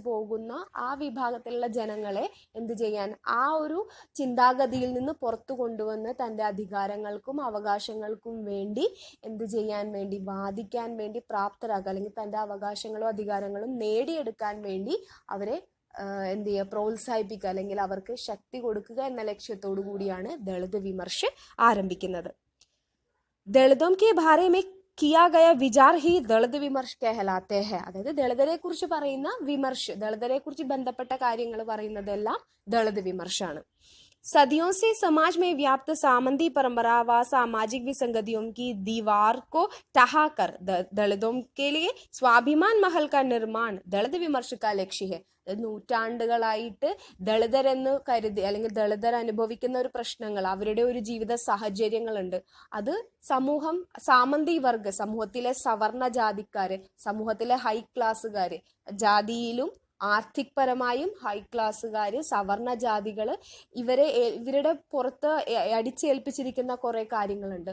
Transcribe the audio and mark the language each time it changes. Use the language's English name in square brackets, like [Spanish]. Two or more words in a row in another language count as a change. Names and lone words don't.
[Malayalam] പോകുന്ന ആ വിഭാഗത്തിലുള്ള ജനങ്ങളെ എന്ത് ചെയ്യാൻ, ആ ഒരു ചിന്താഗതിയിൽ നിന്ന് പുറത്തു കൊണ്ടുവന്ന് തൻ്റെ അധികാരങ്ങൾക്കും അവകാശങ്ങൾക്കും വേണ്ടി എന്ത് ചെയ്യാൻ വേണ്ടി, വാദിക്കാൻ വേണ്ടി പ്രാപ്തരാക്കുക, അല്ലെങ്കിൽ തൻ്റെ അവകാശങ്ങളും അധികാരങ്ങളും നേടിയെടുക്കാൻ വേണ്ടി അവരെ എന്ത് ചെയ്യുക, പ്രോത്സാഹിപ്പിക്കുക, അല്ലെങ്കിൽ അവർക്ക് ശക്തി കൊടുക്കുക എന്ന ലക്ഷ്യത്തോടു കൂടിയാണ് ദളിത് വിമർശ് ആരംഭിക്കുന്നത്. [Hindi] दलितों के बारे में किया गया विचार ही दलित विमर्श कहलाते है. [Malayalam] അതായത് ദളിതരെ കുറിച്ച് പറയുന്ന വിമർശ്, ദളിതരെ കുറിച്ച് ബന്ധപ്പെട്ട കാര്യങ്ങൾ പറയുന്നതെല്ലാം ദളിത് വിമർശാണ്. [Hindi] सदियों से समाज में व्याप्त सामंती परंपरा व सामाजिक विसंगतियों की दीवार को ढहाकर दलितों के लिए स्वाभिमान महल का निर्माण दलित विमर्श का लक्ष्य है. [Malayalam] നൂറ്റാണ്ടുകളായിട്ട് ദളിതരെന്ന് കരുതി അല്ലെങ്കിൽ ദളിതർ അനുഭവിക്കുന്ന ഒരു പ്രശ്നങ്ങൾ, അവരുടെ ഒരു ജീവിത സാഹചര്യങ്ങളുണ്ട്. അത് സമൂഹം, സാമന്തി വർഗ, സമൂഹത്തിലെ സവർണ ജാതിക്കാര്, സമൂഹത്തിലെ ഹൈ ക്ലാസ്സുകാര്, ജാതിയിലും ആർത്ഥികപരമായും ഹൈ ക്ലാസ്സുകാര്, സവർണ ജാതികള്, ഇവരുടെ പുറത്ത് അടിച്ചേൽപ്പിച്ചിരിക്കുന്ന കുറെ കാര്യങ്ങളുണ്ട്.